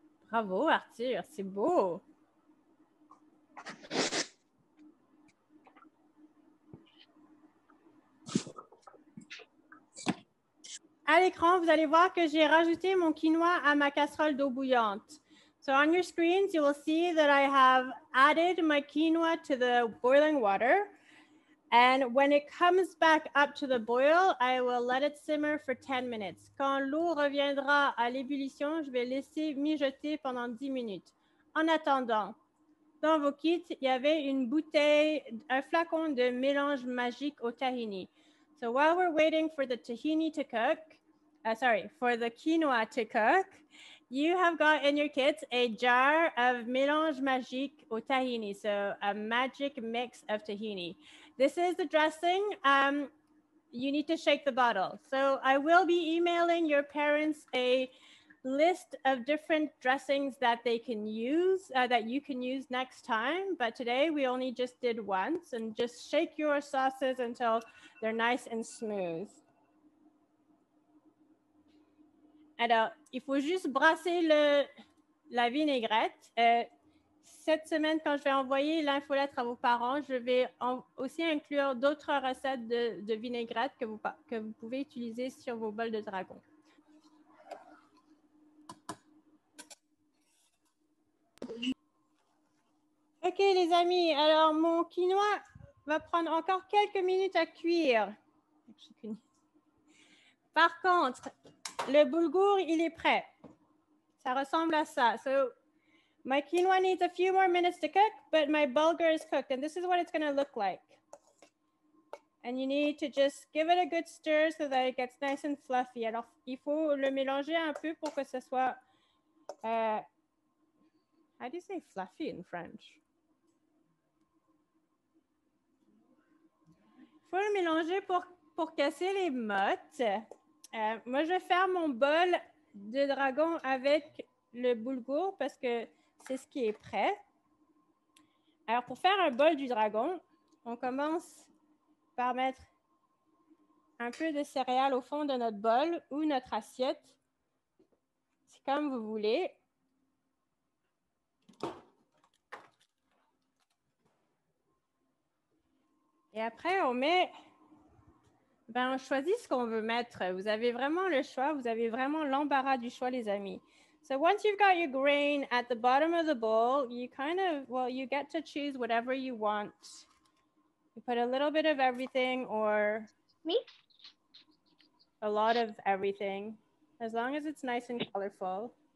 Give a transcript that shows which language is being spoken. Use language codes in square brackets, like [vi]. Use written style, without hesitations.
[fr] Bravo, Arthur, c'est beau! À l'écran, vous allez voir que j'ai rajouté mon quinoa à ma casserole d'eau bouillante. [en] So on your screens, you will see that I have added my quinoa to the boiling water. And when it comes back up to the boil, I will let it simmer for 10 minutes. [fr] Quand l'eau reviendra à l'ébullition, je vais laisser mijoter pendant 10 minutes. En attendant, dans vos kits, il y avait une bouteille, un flacon de mélange magique au tahini. [en] So while we're waiting for the tahini to cook, for the quinoa to cook, you have got in your kits a jar of mélange magique au tahini, so a magic mix of tahini. This is the dressing. You need to shake the bottle. So I will be emailing your parents a list of different dressings that they can use, that you can use next time. But today we only just did once, and just shake your sauces until they're nice and smooth. [fr] Alors, il faut juste brasser la vinaigrette. Cette semaine, quand je vais envoyer l'infolettre à vos parents, je vais aussi inclure d'autres recettes de vinaigrette que vous pouvez utiliser sur vos bols de dragon. OK, les amis. Alors, mon quinoa va prendre encore quelques minutes à cuire. Par contre, le boulgour, il est prêt. Ça ressemble à ça. [en] So, my quinoa needs a few more minutes to cook, but my bulgur is cooked. And this is what it's going to look like. And you need to just give it a good stir so that it gets nice and fluffy. [fr] Alors, il faut le mélanger un peu pour que ce soit... [en] how do you say fluffy in French? [fr] Il faut le mélanger pour casser les mottes. Moi, je vais faire mon bol de dragon avec le boulgour parce que c'est ce qui est prêt. Alors, pour faire un bol du dragon, on commence par mettre un peu de céréales au fond de notre bol ou notre assiette. C'est comme vous voulez. Et après, on choisit ce qu'on veut mettre. Vous avez vraiment le choix. Vous avez vraiment l'embarras du choix, les amis. [en] So once you've got your grain at the bottom of the bowl, you you get to choose whatever you want. You put a little bit of everything or Me? a lot of everything, as long as it's nice and colorful.